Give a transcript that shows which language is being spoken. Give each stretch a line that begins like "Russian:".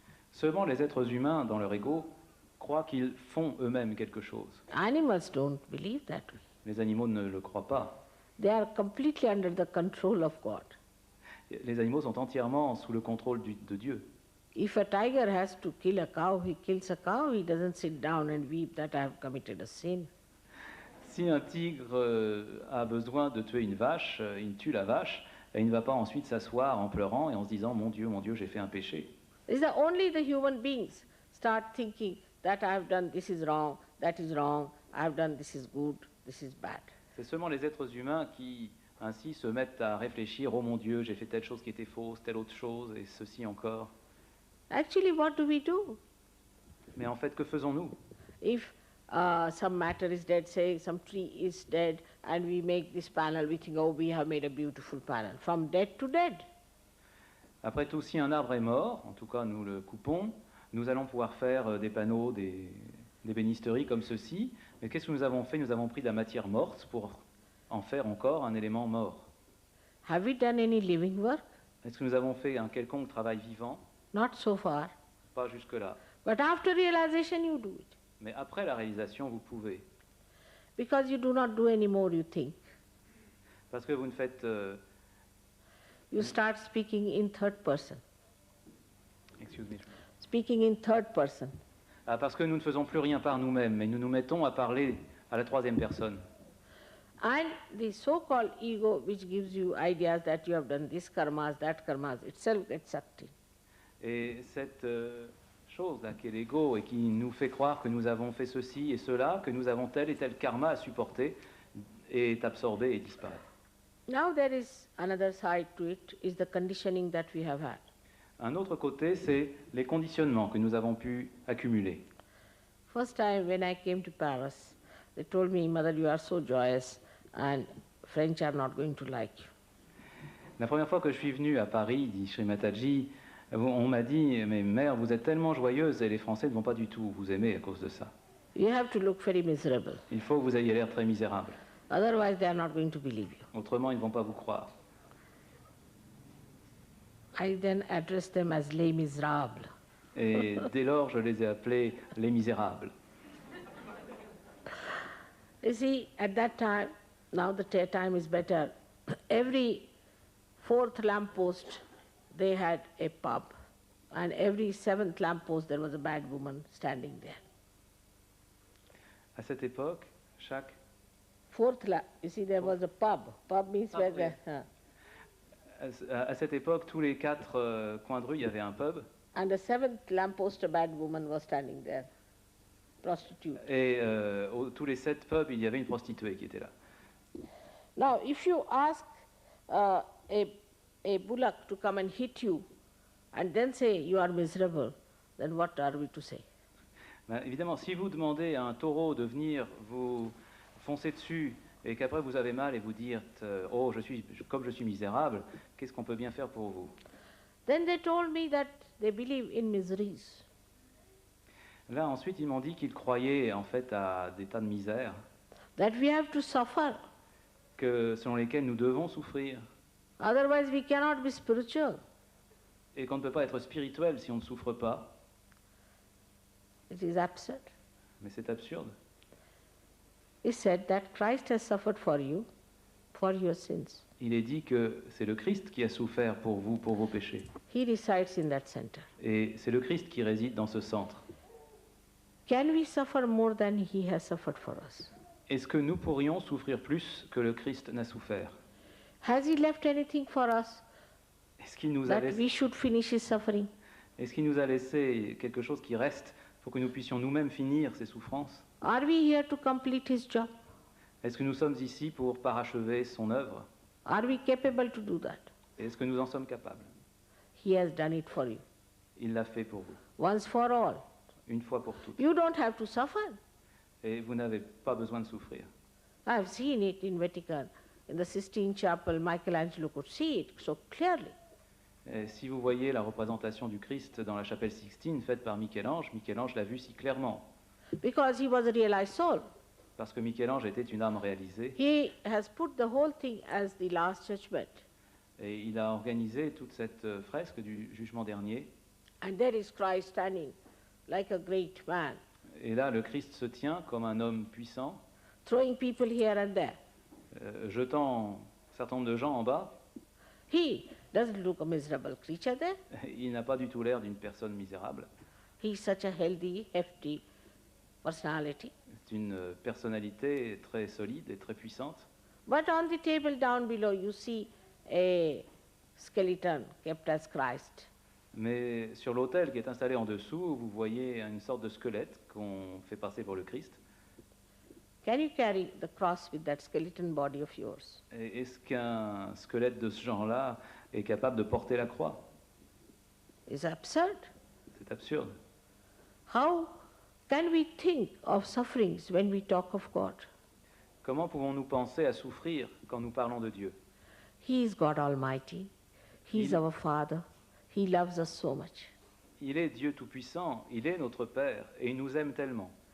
French: Seulement les êtres humains, dans leur ego, croient qu'ils font eux-mêmes quelque chose.
English: Animals don't believe that way.
French: Les animaux ne le croient pas.
English: They are completely under the control of God.
French: Les animaux sont entièrement sous le contrôle de Dieu.
English: If a tiger has to kill a cow, he kills a cow. He doesn't sit down and weep that I have committed a sin.
French: Si un tigre a besoin de tuer une vache, il tue la vache, et il ne va pas ensuite s'asseoir en pleurant et en se disant « Mon Dieu, j'ai fait un péché ».
English: It's only the human beings start thinking that I have done this is wrong, that is wrong, I have done this is good, this is bad.
French: C'est seulement les êtres humains qui ainsi se mettent à réfléchir « Oh mon Dieu, j'ai fait telle chose qui était fausse, telle autre chose, et ceci encore ».
English: Actually, what do we do?
French: Mais en fait, que faisons-nous?
English: If some matter is dead, say some tree is dead, and we make this panel, we think, oh, we have made a beautiful panel, from dead to dead.
French: Après tout, si un arbre est mort, en tout cas nous le coupons, nous allons pouvoir faire des panneaux, des bénisteries comme ceci. Mais qu'est-ce que nous avons fait? Nous avons pris de la matière morte pour en faire encore un élément mort.
English: Have we done any living work?
French: Est-ce que nous avons fait un quelconque travail vivant?
English: Not so far.
French: Pas jusque-là.
English: But after realization, you do it.
French: Mais après la réalisation, vous pouvez.
English: Because you do not do any more, you think.
French: Parce que vous ne faites...
English: You start speaking in third person. excuse me. Speaking in third person.
French: Ah, parce que nous ne faisons plus rien par nous-mêmes, mais nous nous mettons à parler à la troisième personne.
English: And the so-called ego which gives you ideas that you have done this karmas, that karmas, itself gets sucked in.
French: Et cette chose-là, qui est l'ego, et qui nous fait croire que nous avons fait ceci et cela, que nous avons tel et tel karma à supporter, est absorbé et disparaît.
English: Now there is another side to it, is the conditioning that we have had.
French: Un autre côté, c'est les conditionnements que nous avons pu accumuler.
English: First time when I came to Paris, they told me, Mother, you are so joyous and French are not going to like you.
French: La première fois que je suis venu à Paris, dit Sri Mataji, on m'a dit, mais mère, vous êtes tellement joyeuse et les Français ne vont pas du tout vous aimer à cause de ça.
English: You have to look very miserable.
French: Il faut que vous ayez l'air très misérable.
English: Otherwise, they are not going to believe you.
French: Autrement, ils ne vont pas vous croire.
English: I then addressed them as
French: les misérables. Et dès lors, je les ai appelés les misérables.
English: You see, at that time, now the time is better, every fourth lamppost they had a pub, and every seventh lamppost there was a bad woman standing there.
French: À cette époque, chaque...
English: You see, there was a pub. Pub means where
French: oui.
English: the...
French: À cette époque, tous les 4 coins de rue, il y avait un pub.
English: And the seventh lamppost, a bad woman was standing there, prostitute.
French: Et tous les 7 pubs, il y avait une prostituée qui était là.
English: Now, if you ask a bullock to come and hit you, and then say you are miserable, then what are we to say?
French: Ben, évidemment, si vous demandez à un taureau de venir vous foncer dessus et qu'après vous avez mal et vous dites oh, comme je suis misérable, qu'est-ce qu'on peut bien faire pour vous?
English: Then they told me that they believe in miseries.
French: Là, ensuite, ils m'ont dit qu'ils croyaient en fait à des tas de misères,
English: That we have to suffer.
French: selon lesquelles nous devons souffrir,
English: Otherwise we cannot be spiritual.
French: et qu'on ne peut pas être spirituel si on ne souffre pas.
English: It is absurd.
French: Mais c'est absurde.
English: He said that Christ has suffered for you, for your sins.
French: Il est dit que c'est le Christ qui a souffert pour vous, pour vos péchés.
English: He resides in that center.
French: Et c'est le Christ qui réside dans ce centre.
English: Can we suffer more than he has suffered for us?
French: Est-ce que nous pourrions souffrir plus que le Christ n'a souffert?
English: Has he left anything for us
French: Est-ce qu'il nous a
English: that
French: laissé,
English: we should finish his suffering?
French: est-ce qu'il nous a laissé quelque chose qui reste pour que nous puissions nous-mêmes finir ces souffrances?
English: Are we here to complete his job?
French: Est-ce que nous sommes ici pour parachever son œuvre?
English: Are we capable to do that?
French: Est-ce que nous en sommes capables?
English: He has done it for you,
French: Il l'a fait pour vous,
English: once for all.
French: une fois pour toutes.
English: You don't have to suffer.
French: Et vous n'avez pas besoin de souffrir.
English: I've seen it in Vatican. In the Sistine Chapel, Michelangelo could see it so clearly.
French: Et si vous voyez la représentation du Christ dans la chapelle Sixtine faite par Michel-Ange, Michel-Ange l'a vu si clairement.
English: Because he was a realized soul.
French: Parce que Michel-Ange était une âme réalisée.
English: He has put the whole thing as the last judgment.
French: Et il a organisé toute cette fresque du jugement dernier.
English: And there is Christ standing like a great man,
French: Et là, le Christ se tient comme un homme puissant,
English: throwing people here and there.
French: jetant un certain nombre de gens en bas.
English: He doesn't look a miserable creature there.
French: Il n'a pas du tout l'air d'une personne misérable.
English: He's such a healthy, hefty personality.
French: C'est une personnalité très solide et très puissante.
English: But on the table down below, you see a skeleton kept as Christ.
French: Mais sur l'autel qui est installé en dessous, vous voyez une sorte de squelette qu'on fait passer pour le Christ.
English: Can you carry the cross with that skeleton body of yours?
French: Et est-ce qu'un squelette de ce genre-là est capable de porter la croix?
English: It's absurd.
French: C'est absurde.
English: How can we think of sufferings when we talk of God?
French: Comment pouvons-nous penser à souffrir quand nous parlons de Dieu?
English: He is God Almighty. He is our Father. He loves us so much.
French: Il est Dieu Tout-Puissant, il est notre Père, et il nous aime tellement.